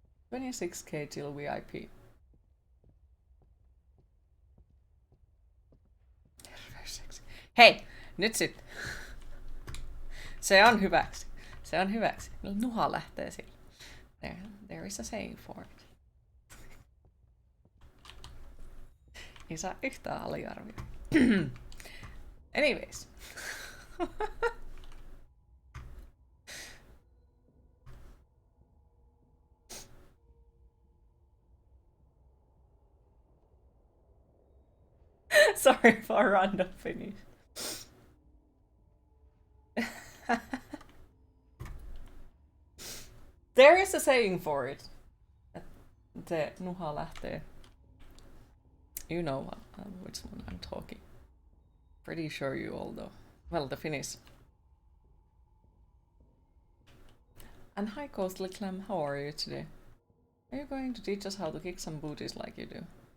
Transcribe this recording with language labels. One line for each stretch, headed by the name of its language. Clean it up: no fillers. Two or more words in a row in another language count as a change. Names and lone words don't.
English: 26k till VIP.
Finnish: Hei, nyt sit. Se on hyväksi. Se on hyväksi. Nuha lähtee sillä.
English: There is a saying for it.
Finnish: Ei saa yhtään aliarvioida.
English: Anyways. Sorry for random finish. There is a saying for it.
Finnish: The nuha lähtee.
English: You know which one I'm talking. Pretty sure you all know. Well, the Finnish. And hi, Coastly Clam, how are you today? Are you going to teach us how to kick some booties like you do?